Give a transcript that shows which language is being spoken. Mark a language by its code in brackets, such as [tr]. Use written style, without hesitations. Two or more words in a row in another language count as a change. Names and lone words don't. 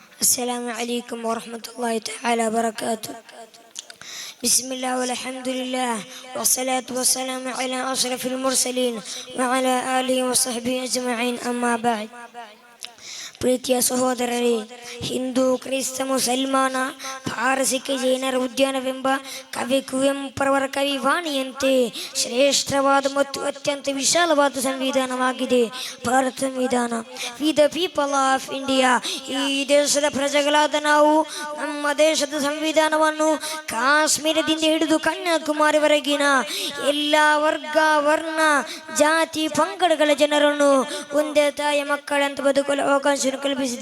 [ar] السلام عليكم ورحمة الله تعالى وبركاته. بسم الله والحمد لله والصلاة والسلام على أشرف المرسلين وعلى آله وصحبه أجمعين. أما بعد. [kn] ಪ್ರೀತಿಯ ಸಹೋದರರೇ, ಹಿಂದೂ ಕ್ರೈಸ್ತ ಮುಸಲ್ಮಾನ ಪಾರಸಿಕ ಜೈನರ ಉದ್ಯಾನವೆಂಬ ಕವಿ ಕುವೆಂಪುರವರ ಕವಿವಾಣಿಯಂತೆ ಶ್ರೇಷ್ಠವಾದ ಮತ್ತು ಅತ್ಯಂತ ವಿಶಾಲವಾದ ಸಂವಿಧಾನವಾಗಿದೆ ಭಾರತ ಸಂವಿಧಾನ. [en] We the People of India, [kn] ಈ ದೇಶದ ಪ್ರಜೆಗಳಾದ ನಾವು ನಮ್ಮ ದೇಶದ ಸಂವಿಧಾನವನ್ನು ಕಾಶ್ಮೀರದಿಂದ ಹಿಡಿದು ಕನ್ಯಾಕುಮಾರಿವರೆಗಿನ ಎಲ್ಲ ವರ್ಗ ವರ್ಣ ಜಾತಿ ಪಂಗಡಗಳ ಜನರನ್ನು ಒಂದೇ ತಾಯಿಯ ಮಕ್ಕಳಂತೆ ಬದುಕಲು ಅವಕಾಶ ಕಲ್ಪಿಸಿದೆ.